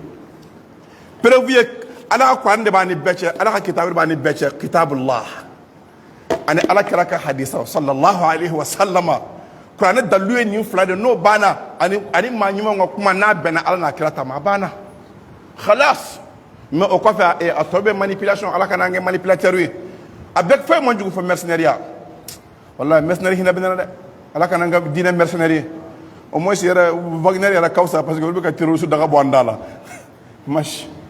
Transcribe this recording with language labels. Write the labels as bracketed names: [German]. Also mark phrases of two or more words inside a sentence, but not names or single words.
[Bambara] ala ka kuran de b'a ni bɛɛ cɛ ala ka kitabu de b'a ni bɛɛ cɛ kitabullah ani ala kɛra ka hadisa [Arabic] sallallahu alaihi wa [Bambara] sallama kuranɛ dalilu ye nin fila de n'o banna ani maa ɲumanw ka kuma n'a bɛnna ala n'a kira ta ma a banna khalas mais o kɔfɛ a tɔ bɛ manipulation ala kana an kɛ manipulateur ye a bɛɛ fɛn man jugu fɔ mercenaire wallahi mercenaire hinɛ bɛ ne la dɛ ala kana an ka diinɛ mercenaire ye [French] au moins [Bambara] yɛrɛ Wagner yɛrɛ ka fisa [French] parce que [Bambara] olu bɛ ka terroriste daga bɔ an da la mash